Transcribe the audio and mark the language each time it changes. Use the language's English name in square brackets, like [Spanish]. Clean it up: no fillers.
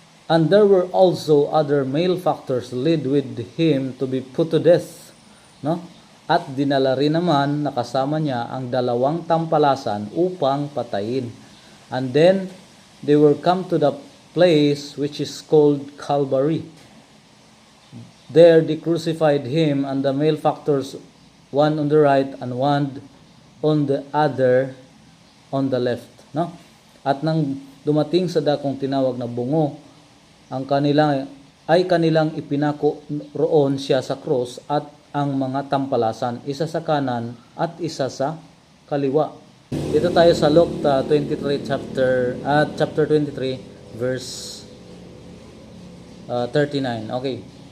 [English] And there were also other malefactors led with him to be put to death, no? [Filipino] At dinala rin naman na kasama niya ang dalawang tampalasan upang patayin. [English] And then they were come to the place which is called Calvary. There they crucified him and the malefactors, one on the right and one on the other on the left, no? [Filipino] At nang dumating sa dakong tinawag na bungo, ang kanilang ipinako roon siya sa cross at ang mga tampalasan, isa sa kanan at isa sa kaliwa. Dito tayo sa Luke 23 chapter 23 verse 39. Okay.